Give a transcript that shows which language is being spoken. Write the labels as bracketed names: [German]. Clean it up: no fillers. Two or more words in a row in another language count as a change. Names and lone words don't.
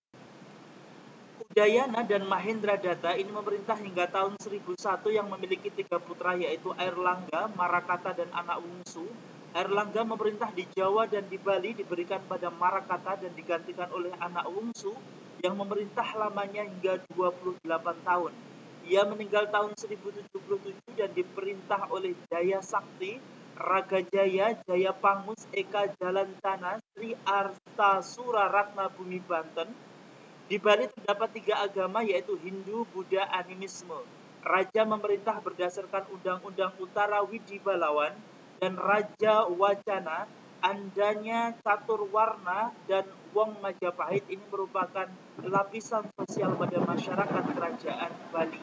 [Indonesian] Udayana dan Mahendra Datta ini memerintah hingga tahun 1001 yang memiliki 3 putra, yaitu Airlangga, Marakata, dan anak Wungsu. Airlangga memerintah di Jawa dan di Bali diberikan pada Marakata dan digantikan oleh anak Wungsu yang memerintah lamanya hingga 28 tahun. Ia meninggal tahun 1077 dan diperintah oleh Jaya Sakti, Ragajaya, Jaya Pangus, Eka Jalantana, Sri Artasura Ratna Bumi Banten. Di Bali terdapat 3 agama, yaitu Hindu, Buddha, Animisme. Raja memerintah berdasarkan Undang-Undang Utara Widibalawan, dan Raja Wacana, Andanya Caturwarna, dan Wong Majapahit ini merupakan lapisan sosial pada masyarakat kerajaan Bali.